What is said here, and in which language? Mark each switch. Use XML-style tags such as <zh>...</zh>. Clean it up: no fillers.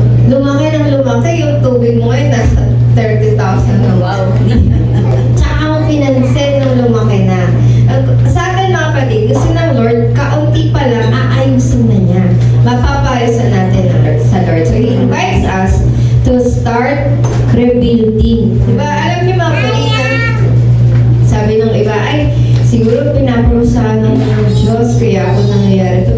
<tl>Lumaki ng lumaki yung tubig mo ngayon nasa 30,000 na wow. Tsaka mo pinansin nung lumaki na. Sa atin mga kapatid, gusto ng Lord, kaunti pa lang, aayusin na niya. Mapapayusan natin sa Lord.</tl> <en>So He invites us to start rebuilding.</en> <tl>Diba? Alam niyo mga kapatid, sabi ng iba, ay, siguro pinaparusahan ng Diyos, kaya ako nangyayari ito.</tl>